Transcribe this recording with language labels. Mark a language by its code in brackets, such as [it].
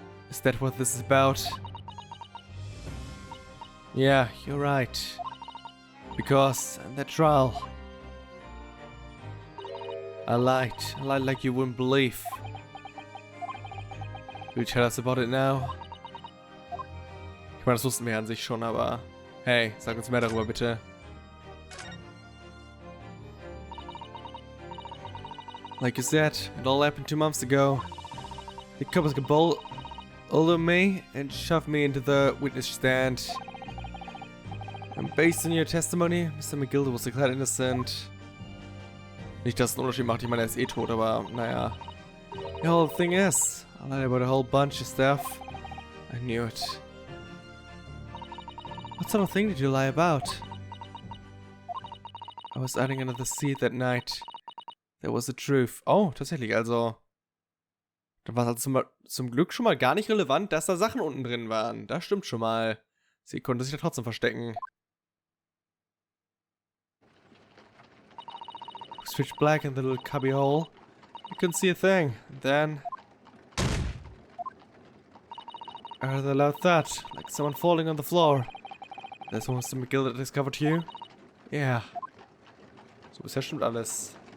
[en] Is that what this is about? Yeah, you're right. Because in that trial, I lied like you wouldn't believe. Will you tell us about it now? [de] Ich meine, das wussten wir an sich schon, aber hey, sag uns mehr darüber bitte. [en] Like you said, it all happened 2 months ago. The coppers got bold of me and shoved me into the witness stand. And based on your testimony, Mr. McGilder was declared innocent. [de] Nicht, dass es einen Unterschied macht, ich meine, er ist eh tot, aber naja. [en] The whole thing is, I lied about a whole bunch of stuff. I knew it. What sort of thing did you lie about? I was hiding under the seat that night. That was the truth. [de] Oh, tatsächlich, also. Da war es also zum Glück schon mal gar nicht relevant, dass da Sachen unten drin waren. Das stimmt schon mal. Sie konnte sich da trotzdem verstecken. [en] It was pitch black in the little cubby hole. I couldn't see a thing. And then I heard a loud thud, like someone falling on the floor. That's when Mr. McGilder discovered you? Yeah. [de] So bisher stimmt alles.